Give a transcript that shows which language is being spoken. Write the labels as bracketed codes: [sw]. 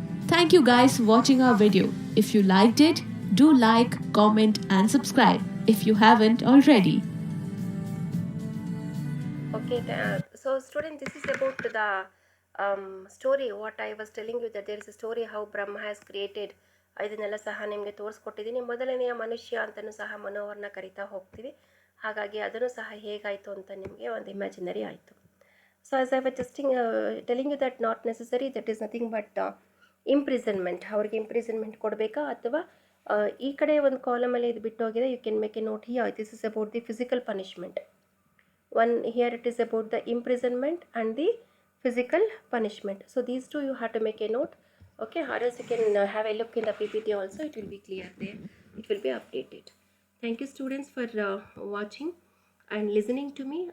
[en] Thank you guys for watching our video. If you liked it, do like, comment and subscribe if you haven't already. Okay, so student, this is about the story what I was telling you, that there is a story how Brahma has created. [kn] ಇದನ್ನೆಲ್ಲ ಸಹ ನಿಮಗೆ ತೋರಿಸ್ಕೊಟ್ಟಿದ್ದೀನಿ. ಮೊದಲನೆಯ ಮನುಷ್ಯ ಅಂತಲೂ ಸಹ ಮನು ಅವ್ರನ್ನ ಕರಿತಾ ಹೋಗ್ತೀವಿ. ಹಾಗಾಗಿ ಅದನ್ನು ಸಹ ಹೇಗಾಯಿತು ಅಂತ ನಿಮಗೆ ಒಂದು ಇಮ್ಯಾಜಿನರಿ ಆಯಿತು. [en] So as I was just telling you that not necessary, that is nothing but imprisonment. [kn] ಅವ್ರಿಗೆ ಇಂಪ್ರಿಸನ್ಮೆಂಟ್ ಕೊಡಬೇಕಾ ಅಥವಾ ಈ ಕಡೆ ಒಂದು ಕಾಲಮಲ್ಲಿ ಇದು ಬಿಟ್ಟು ಹೋಗಿದೆ. [en] You can make a note here. This is about the physical punishment. One here it is about the imprisonment and the physical punishment. So these two you have to make a note. Okay, or else you can have a look in the PPT also. It will be clear there. It will be updated. Thank you students for watching and listening to me.